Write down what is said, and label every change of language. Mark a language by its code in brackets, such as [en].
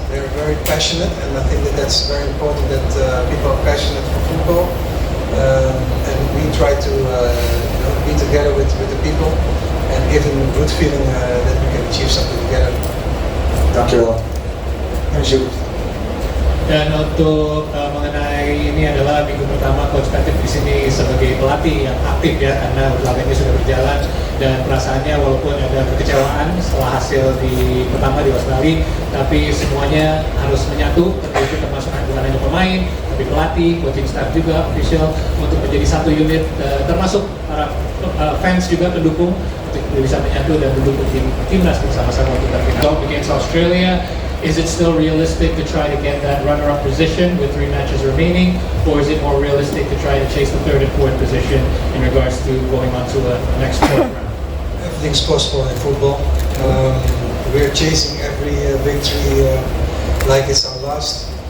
[en] They're very passionate, and I think that's very important that people are passionate for football. And we try to be together with the people and give them a good feeling that we can achieve something together. [nl] Dankjewel. [en] Thank you. [id] Dan untuk mengenai ini adalah minggu pertama Coach Patrick di sini sebagai pelatih yang aktif ya, karena laga ini sudah berjalan, dan perasaannya walaupun ada kekecewaan setelah hasil di pertama di Australia, tapi semuanya harus menyatu, itu termasuk bukan hanya pemain, tapi pelatih, coaching staff juga, official, untuk menjadi satu unit, termasuk para fans juga pendukung, untuk bisa menyatu dan mendukung timnas bersama-sama untuk [en] final against [id] Australia. [en] Is it still realistic to try to get that runner-up position with 3 matches remaining, or is it more realistic to try to chase the 3rd and 4th position in regards to going on to the next 4th round? Everything's possible in football. We're chasing every victory like it's our last.